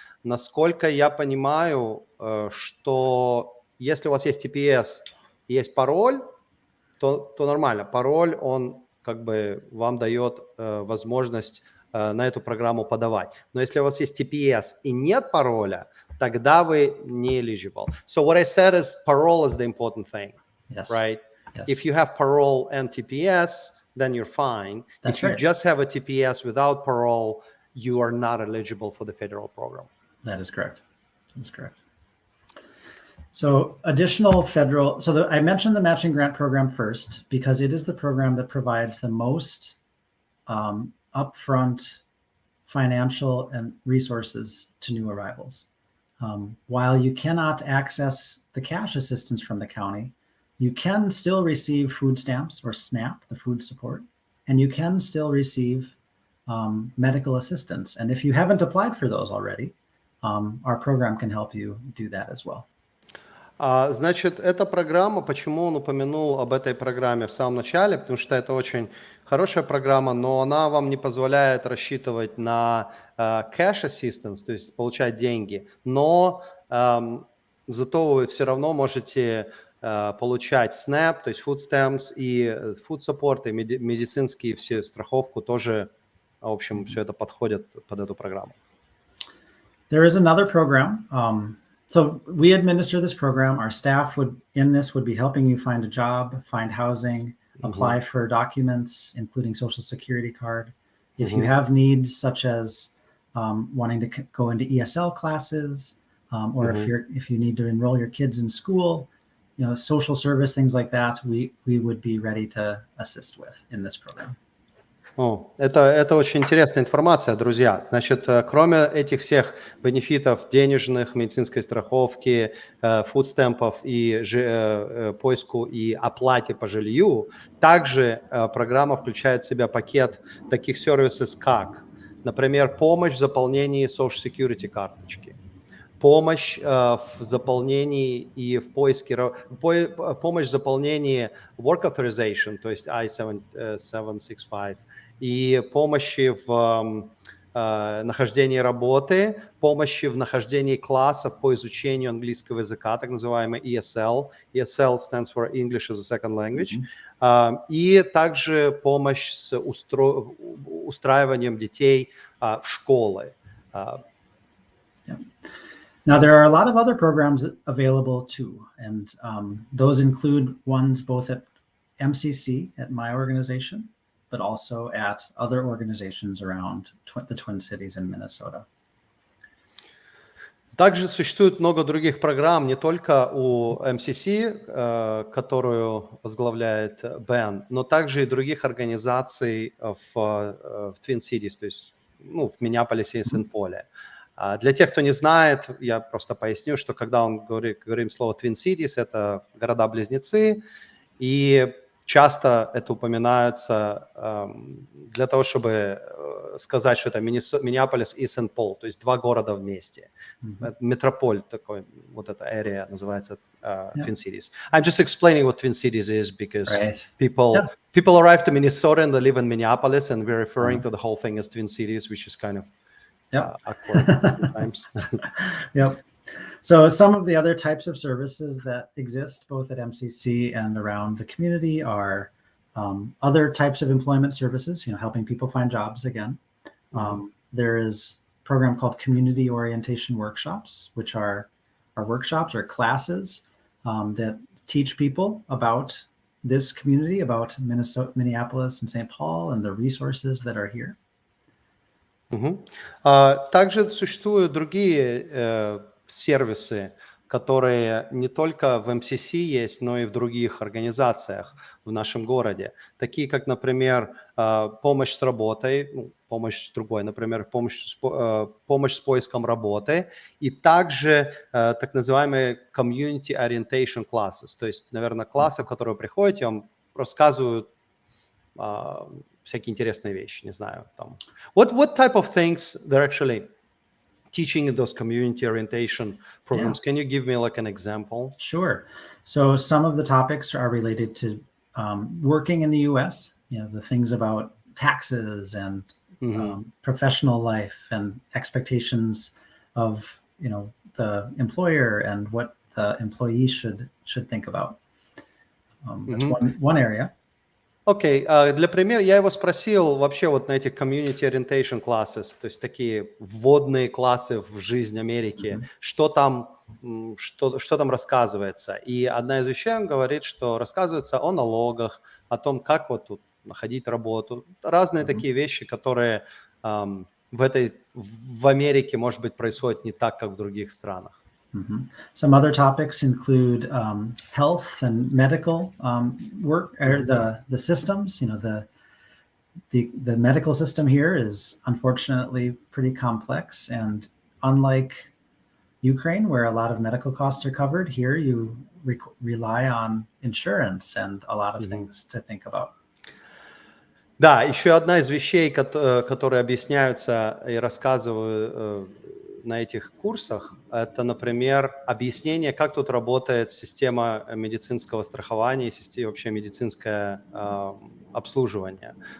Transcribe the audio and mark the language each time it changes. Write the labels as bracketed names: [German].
[Russian] Насколько я понимаю, что если у вас есть TPS и есть пароль, то нормально. Пароль, он как бы вам дает возможность на эту программу подавать. Но если у вас есть TPS и нет пароля, тогда вы не eligible. [English] So what I said is parole is the important thing, right? Yes. If you have parole and TPS, then you're fine. If you just have a TPS without parole, you are not eligible for the federal program. That is correct. That's correct. So additional federal, I mentioned the matching grant program first because it is the program that provides the most upfront financial and resources to new arrivals. While you cannot access the cash assistance from the county, you can still receive food stamps or SNAP, the food support, and you can still receive medical assistance. And if you haven't applied for those already, our program can help you do that as well. [Russian] Значит, эта программа, почему он упомянул об этой программе в самом начале, потому что это очень хорошая программа, но она вам не позволяет рассчитывать на [English] cash assistance, [Russian] то есть получать деньги, но зато вы все равно можете получать SNAP, то есть [English] food stamps [Russian] и [English] food support, [Russian] и медицинские все страховку тоже, в общем, все это подходит под эту программу. [English] There is another program. So we administer this program. Our staff would be helping you find a job, find housing, apply for documents, including social security card. If you have needs such as wanting to go into ESL classes, or if you need to enroll your kids in school, social service, things like that, we would be ready to assist with in this program. [Russian] Это очень интересная информация, друзья. Значит, кроме этих всех бенефитов денежных, медицинской страховки, фудстемпов и поиску и оплате по жилью, также программа включает в себя пакет таких сервисов, как, например, помощь в заполнении Social Security карточки, помощь в заполнении и в поиске, помощь в заполнении [English] Work Authorization, [Russian] то есть I-765, и помощи в нахождении работы, помощи в нахождении классов по изучению английского языка, так называемый ESL. [English] ESL stands for English as a Second Language. [Russian] И также помощь с устраиванием детей в школы. [English] Now, there are a lot of other programs available too, and those include ones both at MCC, at my organization, but also at other organizations around the Twin Cities in Minnesota. [Russian] Также существует много других программ, не только у MCC, которую возглавляет Бен, но также и других организаций в Twin Cities, то есть в Миннеаполисе и Сент-Поле. Для тех, кто не знает, я просто поясню, что когда говорим слово Twin Cities, это города-близнецы, и часто это упоминается для того, чтобы сказать, что это Миннеаполис и Сент-Пол, то есть два города вместе. Метрополь такой, вот эта area называется Twin Cities. [English] I'm just explaining what Twin Cities is because people arrive to Minnesota and they live in Minneapolis, and we're referring to the whole thing as Twin Cities, which is kind of awkward sometimes. Yep. So some of the other types of services that exist both at MCC and around the community are other types of employment services, helping people find jobs again. There is a program called Community Orientation Workshops, which are workshops or classes that teach people about this community, about Minneapolis and St. Paul and the resources that are here. [Russian] Также существуют другие сервисы, которые не только в МСС есть, но и в других организациях в нашем городе. Такие как, например, помощь с работой, помощь с другой, например, помощь с поиском работы, и также так называемые [English] community orientation classes, [Russian] то есть, наверное, классы, в которые вы приходите, вам рассказывают всякие интересные вещи, не знаю, там. [English] What type of things they're actually teaching in those community orientation programs? Can you give me like an example? Sure. So some of the topics are related to working in the U.S., the things about taxes and professional life and expectations of, the employer and what the employee should think about. That's one area. [Russian] Окей, для примера я его спросил вообще вот на этих [English] community orientation classes, [Russian] то есть такие вводные классы в жизнь Америки, что там рассказывается. И одна из вещей, он говорит, что рассказывается о налогах, о том, как вот тут находить работу, разные такие вещи, которые в Америке, может быть, происходят не так, как в других странах. [English] Some other topics include health and medical work, or the systems. The medical system here is unfortunately pretty complex, and unlike Ukraine, where a lot of medical costs are covered, here you rely on insurance and a lot of things to think about. [Russian] Да, еще одна из вещей, которые объясняются и рассказывают на этих курсах, это, например, объяснение, как тут работает система медицинского страхования и вообще медицинское обслуживание.